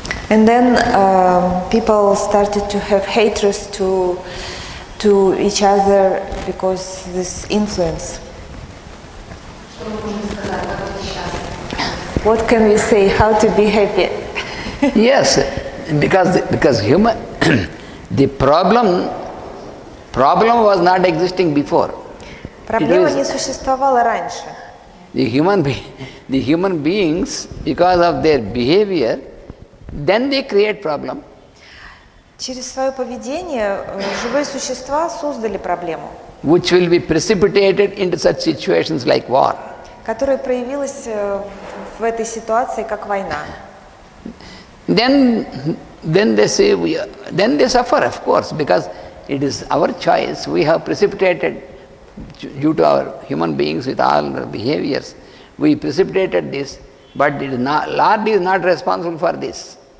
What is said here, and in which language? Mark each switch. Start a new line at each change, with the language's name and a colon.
English: And then people started to have hatred to each other because this influence. What can we say? How to be happy? Yes, because human, the problem was not existing before.
Russian: Проблема не существовала раньше.
English: The human beings, because of their behavior, then they create problem.
Russian: Через свое поведение живые существа создали проблему,
English: Which will be precipitated into such situations like war.
Russian: которая проявилась в этой ситуации как война.
English: Then they say, then they suffer, of course, because it is our choice. We have precipitated, due to our human beings with all our behaviors, we precipitated this, but it is not, Lord is not responsible for this.